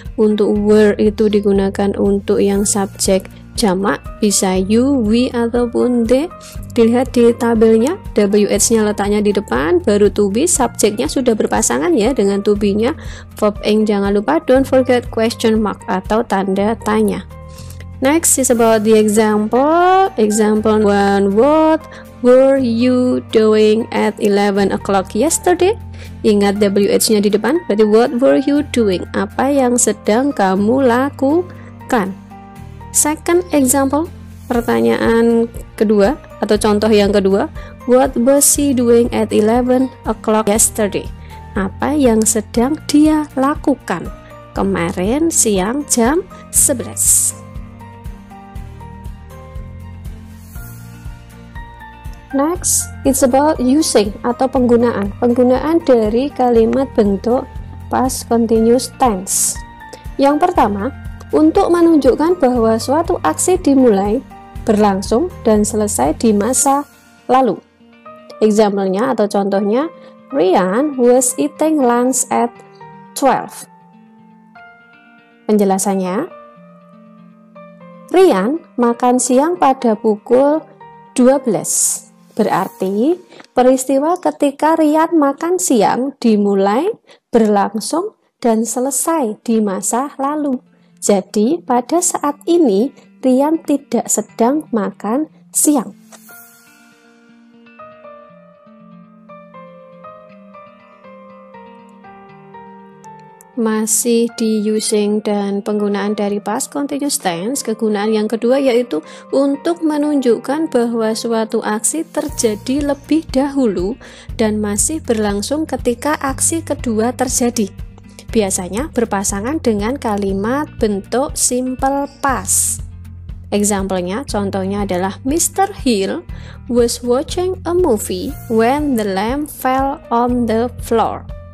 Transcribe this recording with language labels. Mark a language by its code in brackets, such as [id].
[id] Untuk were itu digunakan untuk yang subjek jamak, bisa you, we, ataupun they. Dilihat di tabelnya, WH-nya letaknya di depan, baru to be, subjeknya sudah berpasangan ya dengan to be-nya. Verb ing jangan lupa, [en] don't forget question mark [id] atau tanda tanya. [en] Next is about the example. Example 1, what were you doing at 11 o'clock yesterday? [id] Ingat WH-nya di depan, berarti [en] what were you doing? [id] Apa yang sedang kamu lakukan? [en] Second example, [id] pertanyaan kedua atau contoh yang kedua, [en] what was she doing at 11 o'clock yesterday? [id] Apa yang sedang dia lakukan kemarin siang jam 11? [en] Next, it's about using [id] atau penggunaan dari kalimat bentuk [en] past continuous tense. [id] Yang pertama, untuk menunjukkan bahwa suatu aksi dimulai, berlangsung, dan selesai di masa lalu. [en] Example-nya [id] atau contohnya, [en] Ryan was eating lunch at 12. [id] Penjelasannya, Ryan makan siang pada pukul 12. Berarti, peristiwa ketika Ryan makan siang dimulai, berlangsung, dan selesai di masa lalu. Jadi, pada saat ini, Ryan tidak sedang makan siang. Masih di using dan penggunaan dari past continuous tense, kegunaan yang kedua yaitu untuk menunjukkan bahwa suatu aksi terjadi lebih dahulu dan masih berlangsung ketika aksi kedua terjadi. Biasanya berpasangan dengan kalimat bentuk simple past. Example-nya, contohnya adalah Mr. [en] Hill was watching a movie when the lamp fell on the floor.